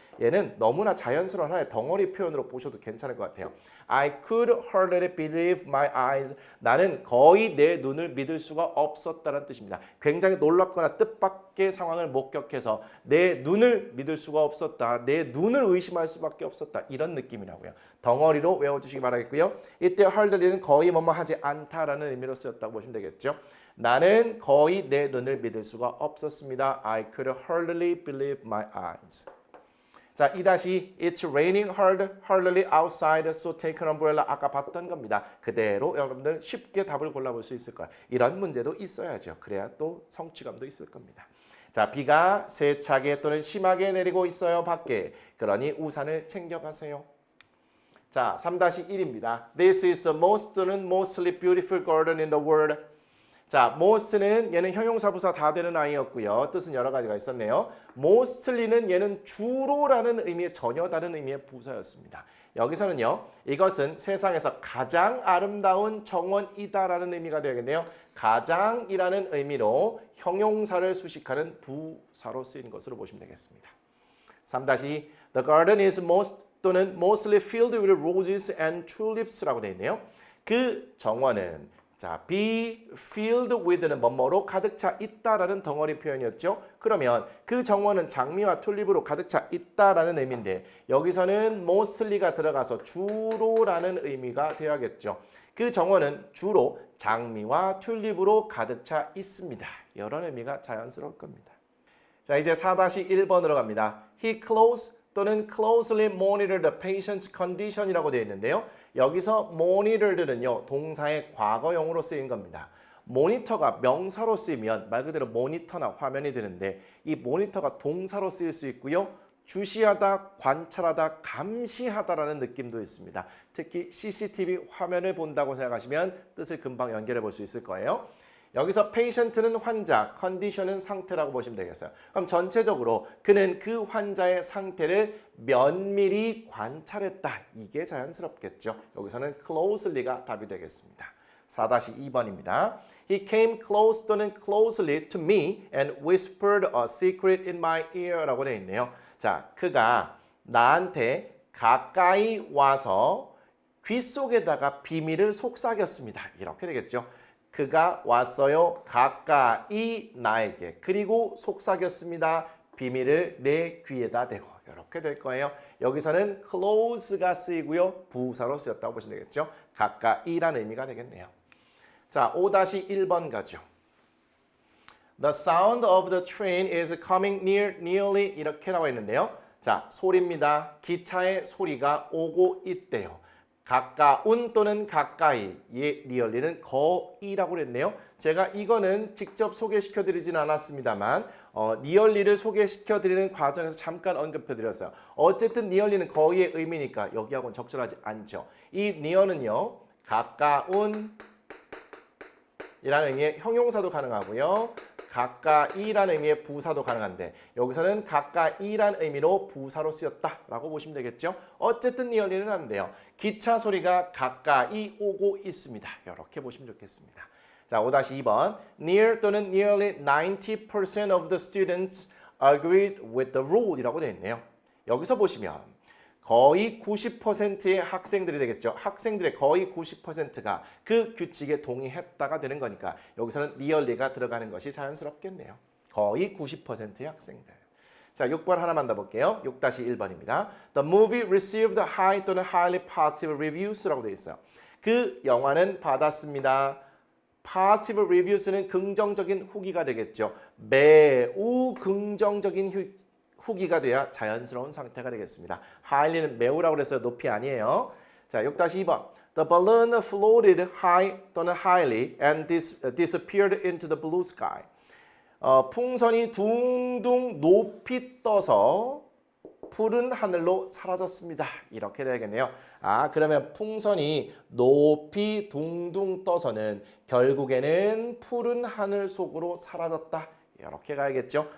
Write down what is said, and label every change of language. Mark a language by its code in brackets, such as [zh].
[ko] 얘는 너무나 자연스러운 하나의 덩어리 표현으로 보셔도 괜찮을 것 같아요. [en] I could hardly believe my eyes. [ko] 나는 거의 내 눈을 믿을 수가 없었다는 뜻입니다. 굉장히 놀랍거나 뜻밖의 상황을 목격해서 내 눈을 믿을 수가 없었다. 내 눈을 의심할 수밖에 없었다. 이런 느낌이라고요. 덩어리로 외워주시기 바라겠고요. 이때 hardly는 거의 뭐뭐 하지 않다라는 의미로 쓰였다고 보시면 되겠죠. 나는 거의 내 눈을 믿을 수가 없었습니다. [en] I could hardly believe my eyes. 자, 2- It's raining hardly outside, so take an umbrella. [ko] 아까 봤던 겁니다. 그대로 여러분들 쉽게 답을 골라볼 수 있을 거예요. 이런 문제도 있어야죠. 그래야 또 성취감도 있을 겁니다. 자, 비가 세차게 또는 심하게 내리고 있어요, 밖에. 그러니 우산을 챙겨가세요. 자, 3-1입니다. [en] This is the most 또는 mostly beautiful garden in the world. [ko] 자, most는 얘는 형용사 부사 다 되는 아이였고요. 뜻은 여러 가지가 있었네요. mostly는 얘는 주로라는 의미의 전혀 다른 의미의 부사였습니다. 여기서는요. 이것은 세상에서 가장 아름다운 정원이다라는 의미가 되겠네요. 가장이라는 의미로 형용사를 수식하는 부사로 쓰이는 것으로 보시면 되겠습니다. [en] 3- The garden is most 또는 mostly filled with roses and tulips라고 [ko] 되어 있네요. 그 정원은 자, be filled with는 뭐뭐로 가득 차 있다라는 덩어리 표현이었죠. 그러면 그 정원은 장미와 튤립으로 가득 차 있다라는 의미인데 여기서는 mostly가 들어가서 주로라는 의미가 되어야겠죠. 그 정원은 주로 장미와 튤립으로 가득 차 있습니다. 이런 의미가 자연스러울 겁니다. 자, 이제 4-1번으로 갑니다. [en] He close 또는 closely monitored the patient's condition이라고 [ko] 되어 있는데요. 여기서 monitored는요. 동사의 과거형으로 쓰인 겁니다. 모니터가 명사로 쓰이면 말 그대로 모니터나 화면이 되는데 이 모니터가 동사로 쓰일 수 있고요. 주시하다, 관찰하다, 감시하다라는 느낌도 있습니다. 특히 CCTV 화면을 본다고 생각하시면 뜻을 금방 연결해 볼 수 있을 거예요. 여기서 patient는 환자, condition은 상태라고 보시면 되겠어요. 그럼 전체적으로 그는 그 환자의 상태를 면밀히 관찰했다. 이게 자연스럽겠죠. 여기서는 closely가 답이 되겠습니다. 4-2번입니다. [en] He came close 또는 closely to me and whispered a secret in my ear라고 [ko] 되어 있네요. 자, 그가 나한테 가까이 와서 귀 속에다가 비밀을 속삭였습니다. 이렇게 되겠죠. 그가 왔어요. 가까이 나에게. 그리고 속삭였습니다. 비밀을 내 귀에다 대고. 이렇게 될 거예요. 여기서는 close가 쓰이고요. 부사로 쓰였다고 보시면 되겠죠. 가까이라는 의미가 되겠네요. 자, 5-1번 가죠. [en] The sound of the train is coming nearly [ko] 이렇게 나와 있는데요. 자, 소리입니다. 기차의 소리가 오고 있대요. 가까운 또는 가까이, nearly는 거의라고 그랬네요. 제가 이거는 직접 소개시켜드리진 않았습니다만 nearly를 소개시켜드리는 과정에서 잠깐 언급해드렸어요. 어쨌든 nearly는 거의의 의미니까 여기하고는 적절하지 않죠. 이 near는요. 가까운 이라는 의미의 형용사도 가능하고요. 가까이라는 의미의 부사도 가능한데 여기서는 가까이라는 의미로 부사로 쓰였다라고 보시면 되겠죠. 어쨌든 nearly는 안 돼요. 기차 소리가 가까이 오고 있습니다. 이렇게 보시면 좋겠습니다. 자, 5-2번. [en] Near 또는 nearly 90% of the students agreed with the rule [ko] 이라고 되어 있네요. 여기서 보시면 거의 90%의 학생들이 되겠죠. 학생들의 거의 90%가 그 규칙에 동의했다가 되는 거니까 여기서는 nearly가 들어가는 것이 자연스럽겠네요. 거의 90%의 학생들. 자, 6번 하나만 더 볼게요. 6-1번입니다. [en] The movie received high 또는 highly positive reviews라고 [ko] 되어 있어요. 그 영화는 받았습니다. positive reviews는 긍정적인 후기가 되겠죠. 매우 긍정적인 후기가 돼야 자연스러운 상태가 되겠습니다. highly는 매우라고 그랬어요. 높이 아니에요. 자, 6-2번. [en] The balloon floated high 또는 highly and disappeared into the blue sky. [ko] 풍선이 둥둥 높이 떠서 푸른 하늘로 사라졌습니다. 이렇게 되겠네요. 아, 그러면 풍선이 높이 둥둥 떠서는 결국에는 푸른 하늘 속으로 사라졌다. 이렇게 가야겠죠.